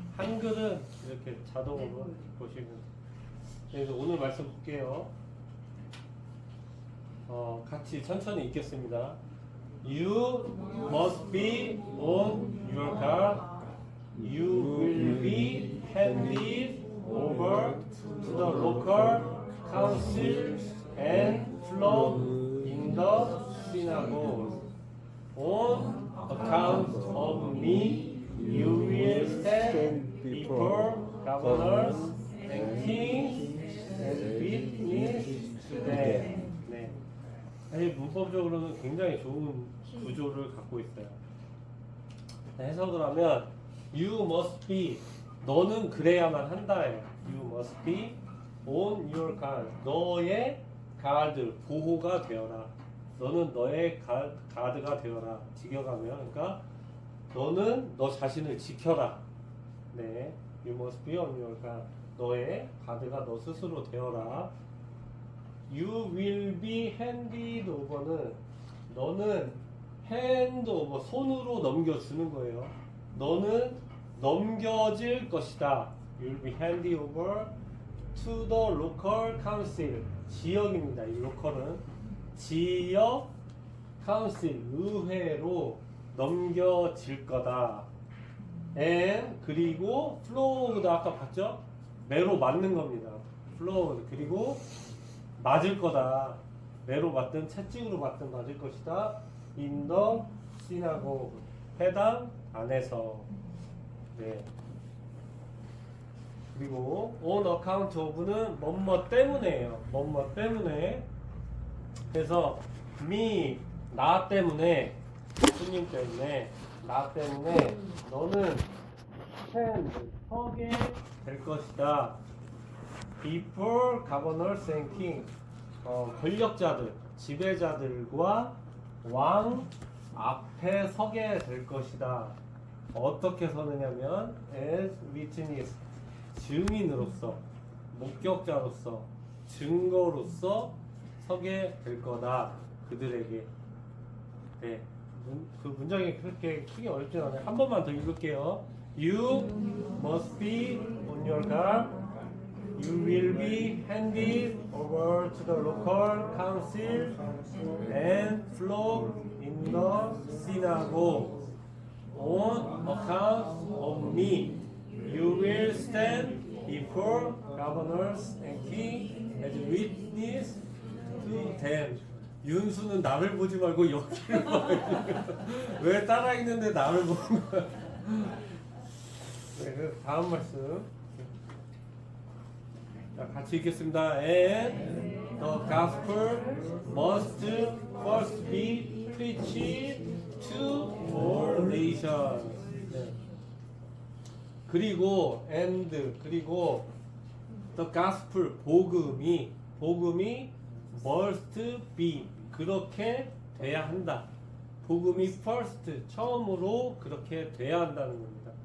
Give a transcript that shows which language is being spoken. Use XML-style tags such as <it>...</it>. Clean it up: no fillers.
<ko>한글은 이렇게 자동으로 보시면. 그래서 오늘 말씀 볼게요. 같이 천천히 읽겠습니다.</ko> <en>You must be on your guard. You will be handed over to the local council and flogged in the synagogue. On account of me, you will stand before governors and kings and witness to them.</en> <ko>네. 사실 문법적으로는 굉장히 좋은 구조를 갖고 있어요. 해석을 하면</ko> <en>you must be</en> <ko>너는 그래야만 한다예요.</ko> <en>You must be on your guard</en> <ko>너의 가드 보호가 되어라. 너는 너의 가드가 되어라. 직역하면 그러니까 너는 너 자신을 지켜라.</ko> <en>네, you must be on your guard.</en> <ko>너의 가드가 너 스스로 되어라.</ko> <en>You will be handed over는</en> <ko>너는</ko> <en>hand over</en> <ko>손으로 넘겨주는 거예요. 너는 넘겨질 것이다.</ko> <en>You will be handed over to the local council.</en> <ko>지역입니다. 이 lokal은 지역 council 의회로 넘겨질 거다. And 그리고 flogged 아까 봤죠? 매로 맞는 겁니다. flogged 그리고 맞을 거다. 매로 맞든 채찍으로 맞든 맞을 것이다.</ko> <en>In the synagogue</en> <ko>회당 안에서. 네. 그리고 on account of는 뭐뭐 때문에예요. 뭐뭐 때문에. 그래서 me 나 때문에 예수님 때문에 나 때문에 너는 stand 서게 될 것이다.</ko> <en>Before governors and king</en> <ko>권력자들 지배자들과 왕 앞에 서게 될 것이다. 어떻게 서느냐면</ko> <en>as witness</en> <ko>증인으로서 목격자로서 증거로서 서게 될 거다. 그들에게. 네. 그 문장이 그렇게 크게 어렵진 않아요. 한 번만 더 읽을게요.</ko> <en>You must be on your guard. You will be handed over to the local council and flogged in the synagogue. On account of me, you will stand before governors and kings as witness to them.</en> <ko>윤수는 나를 보지 말고 여기를 봐요. 왜 따라 있는데 나를 보는 거야? 네, 그 다음 말씀. 자, 같이 읽겠습니다.</ko> <en>And the gospel must first be preached to all nations.</en> <ko>네. 그리고 and 그리고</ko> <en>the gospel</en> <ko>복음이</ko> <en>must be</en> <ko>그렇게 돼야 한다. 복음이 first 처음으로 그렇게 돼야 한다는 겁니다.</ko>